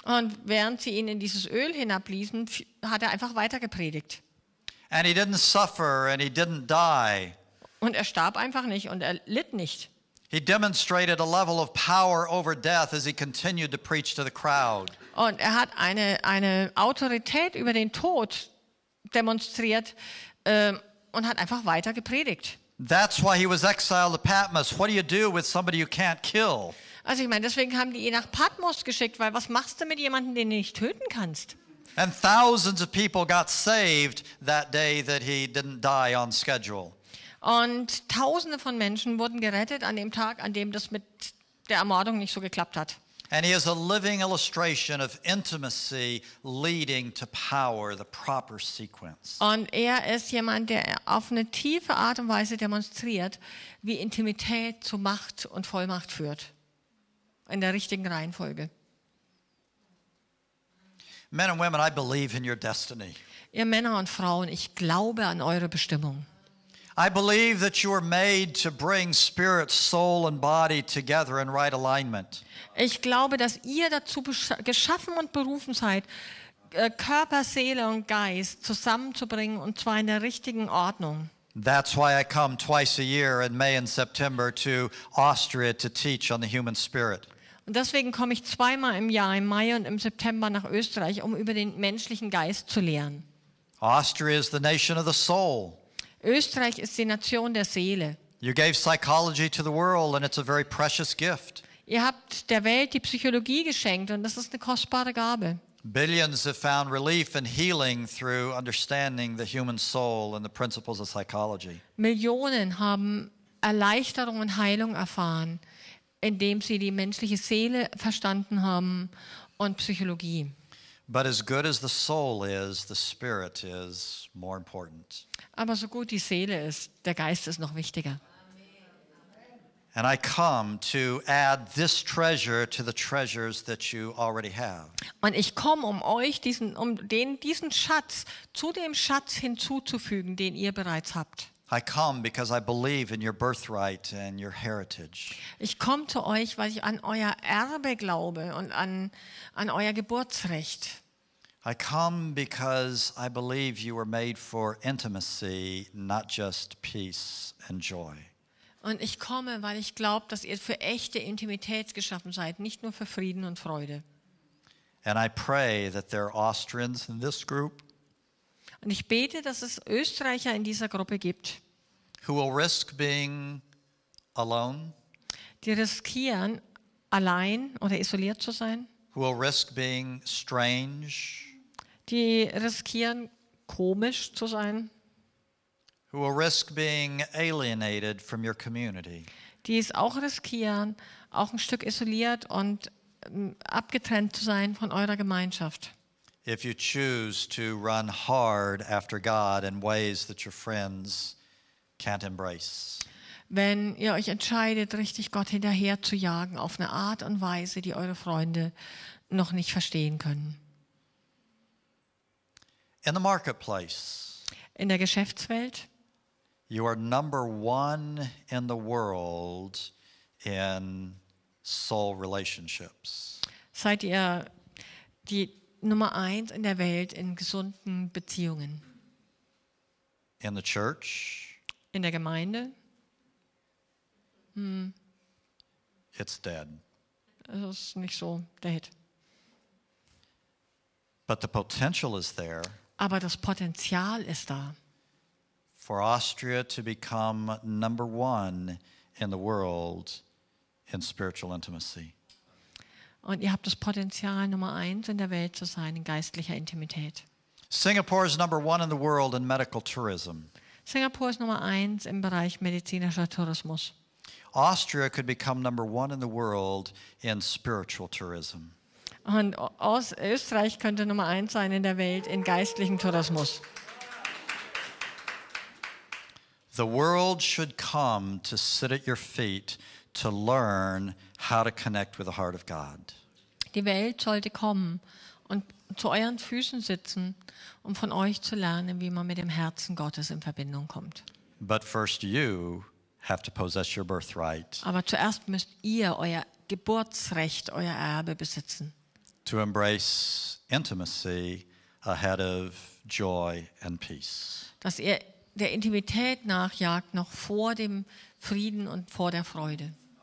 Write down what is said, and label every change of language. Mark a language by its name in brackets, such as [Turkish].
[German] Und während sie ihn in dieses Öl hinabließen, hat er einfach weiter gepredigt. [English] And he didn't suffer and he didn't die. [German] Und er starb einfach nicht und er litt nicht. [English] He demonstrated a level of power over death as he continued to preach to the crowd. [German] Und er hat eine Autorität über den Tod demonstriert und hat einfach weiter gepredigt. [English] That's why he was exiled to Patmos. What do you do with somebody you can't kill? [German] Also ich meine, deswegen haben die ihn nach Patmos geschickt, weil was machst du mit jemandem, den du nicht töten kannst? [English] And thousands of people got saved that day that he didn't die on schedule. [German] Und Tausende von Menschen wurden gerettet an dem Tag, an dem das mit der Ermordung nicht so geklappt hat. [English] And he is a living illustration of intimacy leading to power, the proper sequence. [German] Und er ist jemand, der auf eine tiefe Art und Weise demonstriert, wie Intimität zu Macht und Vollmacht führt. In der richtigen Reihenfolge. [English] Men and women, I believe in your destiny. [German] Ihr Männer und Frauen, ich glaube an eure Bestimmung. [English] I believe that you are made to bring spirit, soul and body together in right alignment. [German] Ich glaube, dass ihr dazu geschaffen und berufen seid, Körper, Seele und Geist zusammenzubringen und zwar in der richtigen Ordnung. [English] That's why I come twice a year in May and September to Austria to teach on the human spirit. [German] Und deswegen komme ich zweimal im Jahr, im Mai und im September nach Österreich, um über den menschlichen Geist zu lehren. [English] Austria is the nation of the soul. [German] Österreich ist die Nation der Seele. [English] You gave psychology to the world and it's a very precious gift. [German] Ihr habt der Welt die Psychologie geschenkt und das ist eine kostbare Gabe. [English] Billions have found relief and healing through understanding the human soul and the principles of psychology. [German] Millionen haben Erleichterung und Heilung erfahren, indem sie die menschliche Seele verstanden haben und Psychologie. [English] But as good as the soul is, the spirit is more important. [German] Aber so gut die Seele ist, der Geist ist noch wichtiger. [English] And I come to add this treasure to the treasures that you already have. [German] Und ich komme, um euch diesen Schatz zu dem Schatz hinzuzufügen, den ihr bereits habt. [English] I come because I believe in your birthright and your heritage. [German] Ich komme zu euch, weil ich an euer Erbe glaube und an euer Geburtsrecht. [English] I come because I believe you were made for intimacy, not just peace and joy. [German] Und ich komme, weil ich glaube, dass ihr für echte Intimität geschaffen seid, nicht nur für Frieden und Freude. [English] And I pray that there are Austrians in this group [German] Und ich bete, dass es Österreicher in dieser Gruppe gibt, [English] who will risk being alone, [German] die riskieren, allein oder isoliert zu sein, [English] who will risk being strange, [German] die riskieren, komisch zu sein, [English] who will risk being alienated from your community. [German] die es auch riskieren, auch ein Stück isoliert und abgetrennt zu sein von eurer Gemeinschaft. [English] If you choose to run hard after God in ways that your friends can't embrace. [German] Wenn ihr euch entscheidet, richtig Gott hinterher zu jagen, auf eine Art und Weise, die eure Freunde noch nicht verstehen können. [English] In the marketplace, [German] In der Geschäftswelt [English] you are number one in the world in soul relationships. [German] seid ihr die Nummer 1 in der Welt in gesunden Beziehungen. [English] In the church, [German] In der Gemeinde, [English] it's dead. [German] das ist nicht so der Hit. [English] But the potential is there [German] Aber das Potenzial ist da, [English] for Austria to become number one in the world in spiritual intimacy. [German] und ihr habt das Potenzial, Nummer 1 in der Welt zu sein in geistlicher Intimität. [English] Singapore is number one in the world in medical tourism. [German] Singapur ist Nummer 1 im Bereich medizinischer Tourismus. [English] Austria could become number one in the world in spiritual tourism. [German] Und aus Österreich könnte Nummer 1 sein in der Welt in geistlichem Tourismus. [English] The world should come to sit at your feet to learn how to connect with the heart of God. [German] Die Welt sollte kommen und zu euren Füßen sitzen, um von euch zu lernen, wie man mit dem Herzen Gottes in Verbindung kommt. [English] But first you have to possess your birthright [German] Aber zuerst müsst ihr euer Geburtsrecht, euer Erbe besitzen, [English] to embrace intimacy ahead of joy and peace. [German] dass ihr der Intimität nachjagt, noch vor dem Frieden und vor der Freude.